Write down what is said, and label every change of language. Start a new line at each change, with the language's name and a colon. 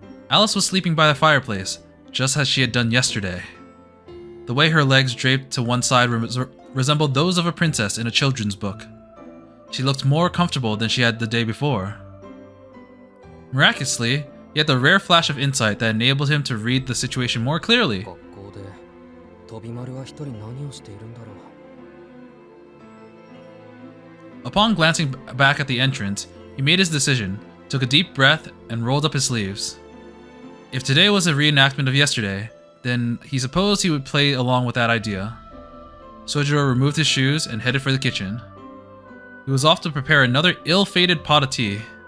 English: Alice was sleeping by the fireplace, just as she had done yesterday. The way her legs draped to one side resembled those of a princess in a children's book. She looked more comfortable than she had the day before. Miraculously, he had the rare flash of insight that enabled him to read the situation more clearly.
Japanese: 学校で飛び丸は一人何をしているんだろう。
English: Upon glancing back at the entrance, he made his decision, took a deep breath, and rolled up his sleeves. If today was a reenactment of yesterday, then he supposed he would play along with that idea. Sojiro removed his shoes and headed for the kitchen. He was off to prepare another ill-fated pot of tea.